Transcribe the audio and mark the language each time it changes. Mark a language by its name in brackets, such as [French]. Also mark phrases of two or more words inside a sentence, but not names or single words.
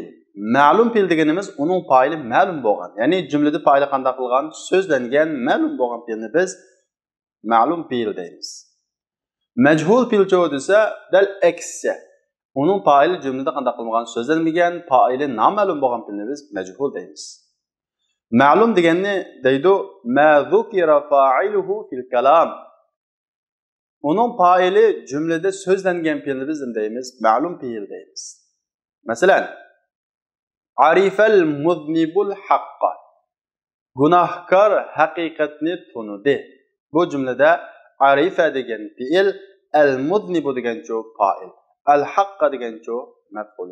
[Uzbek] Ma'lum fe'l deganimiz uning fa'ili ma'lum bo'lgan. Ya'ni jumlada fa'ili qanday qilgan, so'zlangan ma'lum bo'lgan fe'lni biz ma'lum fe'l deymiz. Majhul fe'l desa dal aksi. Uning fa'ili jumlada qanday qilgan, so'zlanmagan, fa'ili noma'lum bo'lgan fe'lni biz majhul deymiz. Ma'lum deganni deydi [Arabic] ما ذكر فاعله في الكلام. [Uzbek] Uning fa'ili jumlada so'zlangan fe'lni biz deymiz ma'lum fe'l deymiz. [Arabic] Masalan, عرف المذنب الحق. [Uzbek] Gunohkor haqiqatni tunudi. Bu jumlada arifa degan fe'il, [Arabic] المذنب [Uzbek] degan cho fa'il, [Arabic] الحق [Uzbek] degan cho maf'ul.